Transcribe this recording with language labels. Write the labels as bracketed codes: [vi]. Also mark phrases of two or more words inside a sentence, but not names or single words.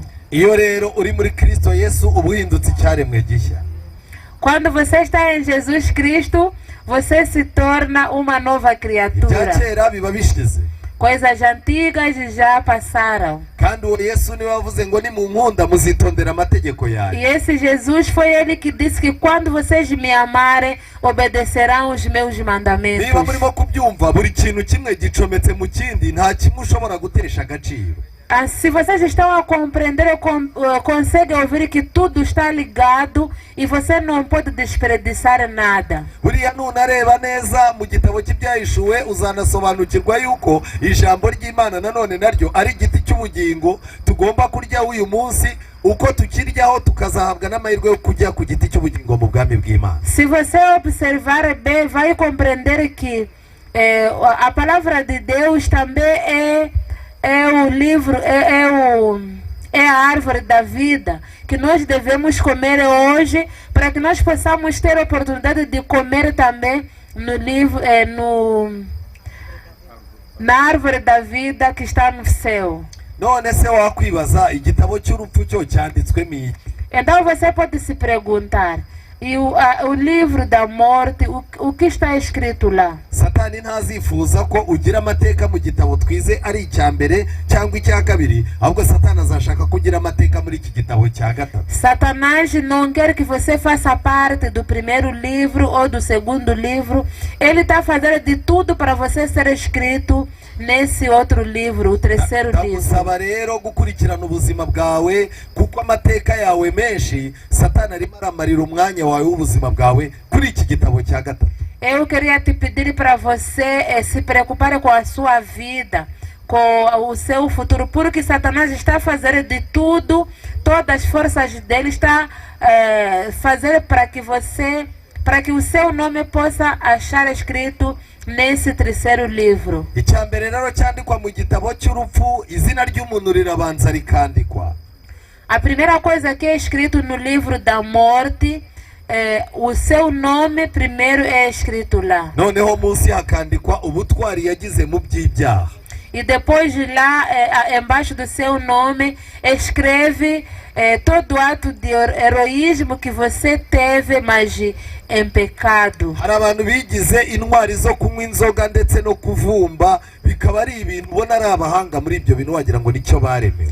[rw] Iyo rero uri muri Kristo Yesu uba uhindutse icyaremwe gishya. [pt] Quando você está em Jesus Cristo, você se torna uma nova criatura. [rw] Ibya kera biba bishize. [pt] Coisas antigas já passaram. [rw] Kandi uwo Yesu niwe wavuze ngo nimunkunda muzitondera amategeko yanjye. [pt] E esse Jesus foi ele que disse que quando vocês me amarem, obedecerão os meus mandamentos. [rw] Niba murimo kubyumva buri kintu kimwe gicometse mu kindi nta kimwe ushobora gutesha agaciro. [pt] Se vocês estão a compreender, conseguem ouvir que tudo está ligado e você não pode desperdiçar nada. [rw] Buriya nunareba neza mu gitabo cy'ibyahishuwe uzanasobanukirwa yuko ijambo ry'Imana nanone naryo ari igiti cy'ubugingo tugomba kurya uyu munsi, uko tukiryaho tukazahabwa n'amahirwe yo kujya ku giti cy'ubugingo mu bwami bw'Imana. [pt] Se você observar bem, vai compreender que a palavra de Deus também é o livro, é a árvore da vida que nós devemos comer hoje, para que nós possamos ter a oportunidade de comer também no livro, na árvore da vida que está no céu. [rw] None se wakwibaza igitabo cy'urupfu cyo cyanditswemo iki? [pt] Então você pode se perguntar, e o livro da morte, o que está escrito lá? [rw] Satani ntazifuza ko ugira amateka mu gitabo twize ari icya mbere cyangwa icya kabiri, ahubwo Satani azashaka kugira amateka muri iki gitabo cya gatatu. [pt] Satanás não quer que você faça parte do primeiro livro ou do segundo livro. Ele está fazendo de tudo para você ser escrito nesse outro livro, o terceiro livro. [rw] Ndagusaba rero gukurikirana ubuzima bwawe kuko amateka yawe menshi Satani arimo aramarira umwanya wawe w'ubuzima bwawe kuri iki gitabo cya gatatu. [pt] Eu queria te pedir para você se preocupar com a sua vida, com o seu futuro, porque Satanás está fazendo de tudo, todas as forças dele está fazendo para que o seu nome possa achar escrito nesse terceiro livro. [rw] Icyambere rero cyandikwa mu gitabo cy'urupfu, izina ry'umuntu rirabanza rikandikwa. [pt] A primeira coisa que é escrito no livro da morte, o seu nome primeiro é escrito lá. [rw] Noneho munsi hakandikwa ubutwari yagize mu by'ibyaha. [pt] E depois lá, embaixo do seu nome, escreve todo ato de heroísmo que você teve, mas em pecado. [rw] Hari abantu bigize intwari zo kunywa inzoga ndetse no kuvumba, bikaba ari ibintu ubona ari abahanga muri ibyo bintu wagira ngo nicyo baremewe.